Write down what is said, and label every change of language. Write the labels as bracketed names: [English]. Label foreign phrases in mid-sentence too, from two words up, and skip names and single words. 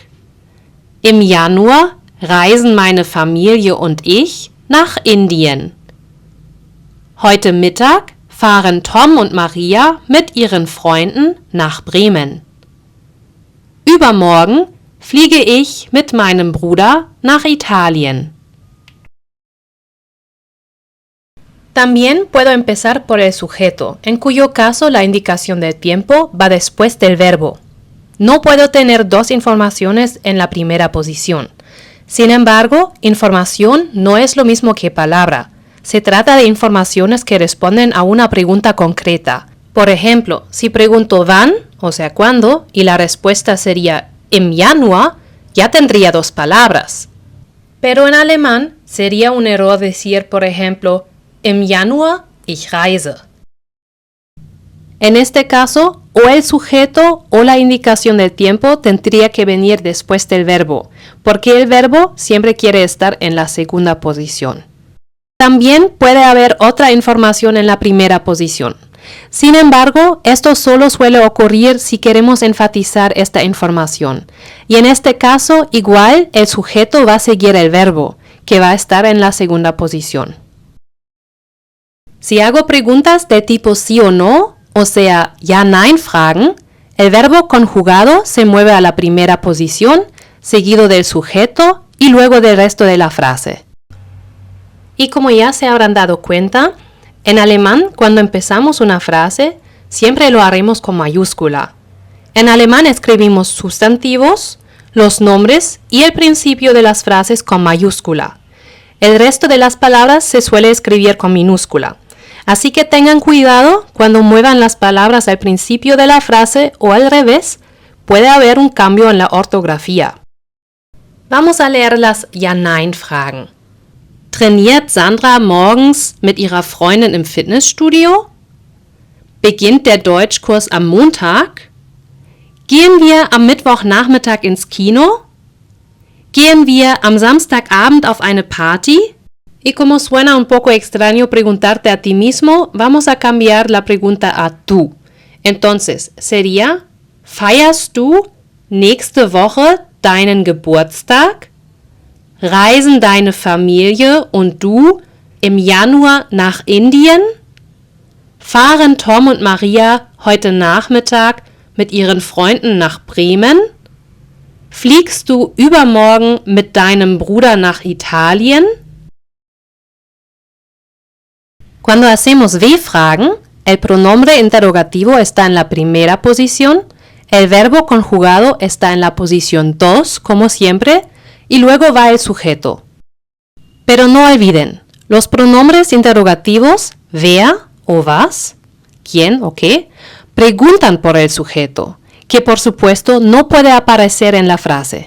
[German] Im Januar reisen meine Familie und ich nach Indien. Heute Mittag fahren Tom und Maria mit ihren Freunden nach Bremen. Übermorgen fliege ich mit meinem Bruder nach Italien. [Spanish] También puedo empezar por el sujeto, en cuyo caso la indicación del tiempo va después del verbo. No puedo tener dos informaciones en la primera posición. Sin embargo, información no es lo mismo que palabra. Se trata de informaciones que responden a una pregunta concreta. Por ejemplo, si pregunto wann, o sea, ¿cuándo?, y la respuesta sería [German] im Januar, [Spanish] ya tendría dos palabras. Pero en alemán sería un error decir, por ejemplo, [German] im Januar ich reise. [Spanish] En este caso, o el sujeto o la indicación del tiempo tendría que venir después del verbo, porque el verbo siempre quiere estar en la segunda posición. También puede haber otra información en la primera posición. Sin embargo, esto solo suele ocurrir si queremos enfatizar esta información. Y en este caso, igual, el sujeto va a seguir el verbo, que va a estar en la segunda posición. Si hago preguntas de tipo sí o no, o sea, [German] ja-nein fragen, [Spanish] el verbo conjugado se mueve a la primera posición, seguido del sujeto y luego del resto de la frase. Y como ya se habrán dado cuenta, en alemán, cuando empezamos una frase, siempre lo haremos con mayúscula. En alemán escribimos sustantivos, los nombres y el principio de las frases con mayúscula. El resto de las palabras se suele escribir con minúscula. Así que tengan cuidado cuando muevan las palabras al principio de la frase o al revés, puede haber un cambio en la ortografía. Vamos a leer las Ja-Nein-Fragen. [German] Trainiert Sandra morgens mit ihrer Freundin im Fitnessstudio? Beginnt der Deutschkurs am Montag? Gehen wir am Mittwochnachmittag ins Kino? Gehen wir am Samstagabend auf eine Party? [Spanish] Y como suena un poco extraño preguntarte a ti mismo, vamos a cambiar la pregunta a tú. Entonces, sería, [German] ¿feierst du nächste Woche deinen Geburtstag? Reisen deine Familie und du im Januar nach Indien? Fahren Tom und Maria heute Nachmittag mit ihren Freunden nach Bremen? Fliegst du übermorgen mit deinem Bruder nach Italien? [Spanish] Cuando hacemos W-Fragen, El pronombre interrogativo está en la primera posición, el verbo conjugado está en la posición 2, como siempre, y luego va el sujeto. Pero no olviden, los pronombres interrogativos, wer o was, quién o qué, preguntan por el sujeto, que por supuesto no puede aparecer en la frase.